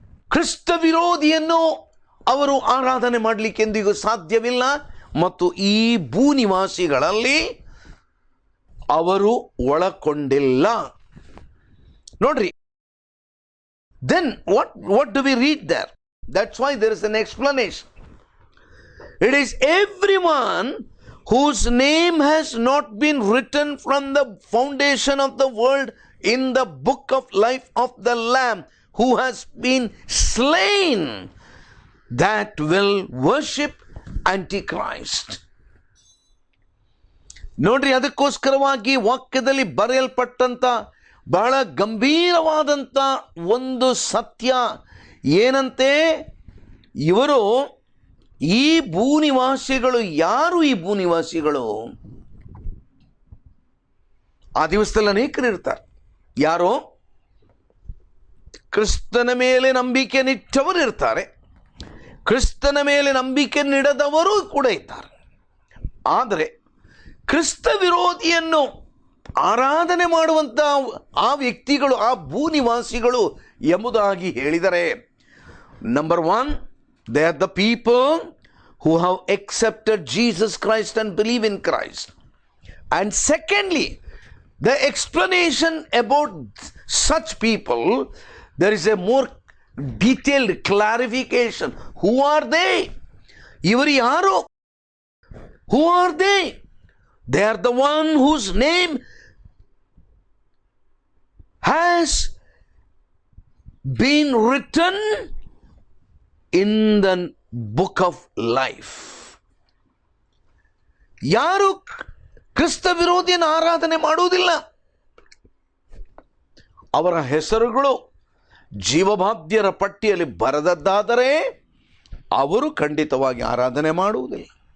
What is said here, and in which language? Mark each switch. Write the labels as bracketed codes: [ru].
[kn] ಕ್ರಿಸ್ತ ವಿರೋಧಿಯನ್ನು ಅವರು ಆರಾಧನೆ ಮಾಡಲಿಕ್ಕೆ ಎಂದಿಗೂ ಸಾಧ್ಯವಿಲ್ಲ. ಮತ್ತು ಈ ಭೂನಿವಾಸಿಗಳಲ್ಲಿ ಅವರು ಒಳಗೊಂಡಿಲ್ಲ. ನೋಡ್ರಿ, [en] then what do we read there? That's why there is an explanation. It is everyone whose name has not been written from the foundation of the world in the book of life of the Lamb who has been slain that will worship Antichrist. [kn] ನೋಡ್ರಿ, ಅದಕ್ಕೋಸ್ಕರವಾಗಿ ವಾಕ್ಯದಲ್ಲಿ ಬರೆಯಲ್ಪಟ್ಟಂಥ ಬಹಳ ಗಂಭೀರವಾದಂಥ ಒಂದು ಸತ್ಯ ಏನಂತೆ, ಇವರು ಈ ಭೂನಿವಾಸಿಗಳು ಯಾರು? ಈ ಭೂನಿವಾಸಿಗಳು ಆ ದಿವಸದಲ್ಲಿ ಅನೇಕರು ಇರ್ತಾರೆ. ಯಾರೋ ಕ್ರಿಸ್ತನ ಮೇಲೆ ನಂಬಿಕೆ ನಿಟ್ಟವರು ಇರ್ತಾರೆ, ಕ್ರಿಸ್ತನ ಮೇಲೆ ನಂಬಿಕೆ ನೀಡದವರು ಕೂಡ ಇದ್ದಾರೆ. ಆದರೆ ಕ್ರಿಸ್ತ ವಿರೋಧಿಯನ್ನು ಆರಾಧನೆ ಮಾಡುವಂಥ ಆ ವ್ಯಕ್ತಿಗಳು, ಆ ಭೂನಿವಾಸಿಗಳು ಎಂಬುದಾಗಿ ಹೇಳಿದರೆ, number 1, [en] they are the people who have accepted Jesus Christ and believe in Christ. And secondly, the explanation about such people, there is a more detailed clarification. Who are they? [kn] Ivaru yaru? [en] Who are they? They are the one whose name has been written in the book of life. [kn] ಯಾರು ಕ್ರಿಸ್ತ ವಿರೋಧಿಯನ್ನು ಆರಾಧನೆ ಮಾಡುವುದಿಲ್ಲ, ಅವರ ಹೆಸರುಗಳು ಜೀವಬಾಧ್ಯರ ಪಟ್ಟಿಯಲ್ಲಿ ಬರೆದದ್ದಾದರೆ ಅವರು ಖಂಡಿತವಾಗಿ ಆರಾಧನೆ ಮಾಡುವುದಿಲ್ಲ.